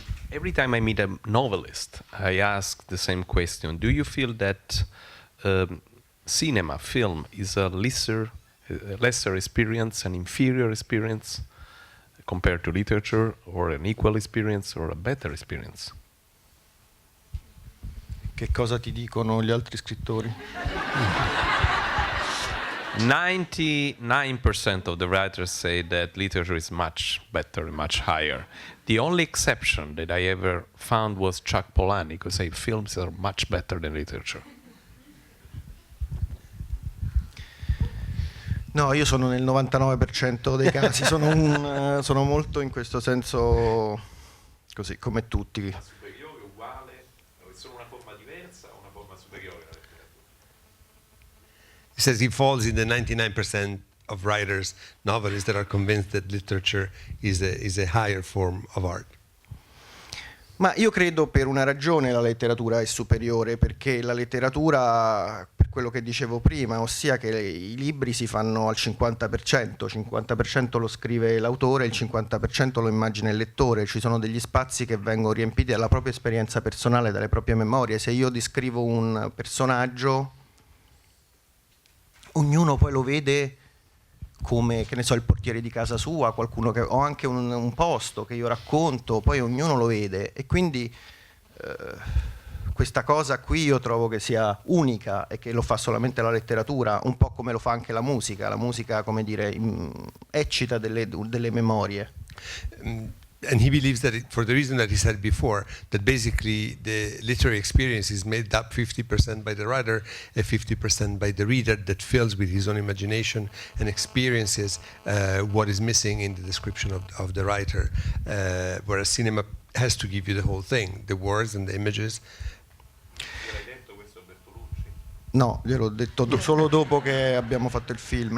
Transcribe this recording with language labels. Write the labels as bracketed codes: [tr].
[en] Every time I meet a novelist, I ask the same question. Do you feel that cinema, film, is a lesser experience, an inferior experience compared to literature, or an equal experience, or a better experience? [it] Che cosa ti dicono gli altri scrittori? [en] 99% of the writers say that literature is much better, much higher. The only exception that I ever found was Chuck Palahniuk, who say films are much better than literature. [it] No, io sono nel 99% dei casi, sono molto in questo senso così, come tutti. Ma superiore, uguale, è solo una forma diversa o una forma superiore alla letteratura? [en] He says he falls in the 99% of writers, novelists that are convinced that literature is a higher form of art. [it] Ma io credo per una ragione la letteratura è superiore, perché la letteratura, per quello che dicevo prima, ossia che i libri si fanno al 50% lo scrive l'autore, il 50% lo immagina il lettore, ci sono degli spazi che vengono riempiti dalla propria esperienza personale, dalle proprie memorie. Se io descrivo un personaggio, ognuno poi lo vede come, che ne so, il portiere di casa sua, qualcuno che, o anche un posto che io racconto, poi ognuno lo vede, e quindi questa cosa qui io trovo che sia unica e che lo fa solamente la letteratura, un po' come lo fa anche la musica, come dire, eccita delle memorie. [en] And he believes that for the reason that he said before, that basically the literary experience is made up 50% by the writer and 50% by the reader, that fills with his own imagination and experiences what is missing in the description of the writer, whereas cinema has to give you the whole thing, the words and the images. [it] L'hai detto questo a Bertolucci? No, gliel'ho detto solo dopo che abbiamo fatto il film.